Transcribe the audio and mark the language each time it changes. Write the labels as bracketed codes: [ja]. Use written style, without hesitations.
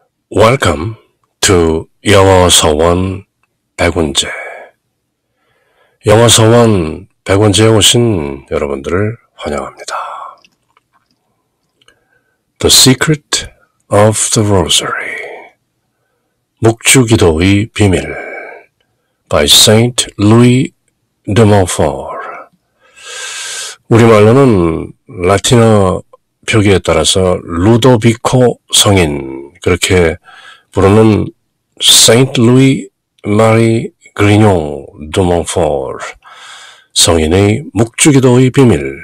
[en] Welcome to 영어서원 백운제. [ko] 영어서원 백운제에 오신 여러분들을 환영합니다. [en] The Secret of the Rosary. [ko] 묵주기도의 비밀 [en] by Saint Louis de Montfort. [ko] 우리말로는 라틴어 표기에 따라서 루도비코 성인 그렇게 부르는 Saint Louis Marie Grignon de Montfort 성인의 묵주기도의 비밀.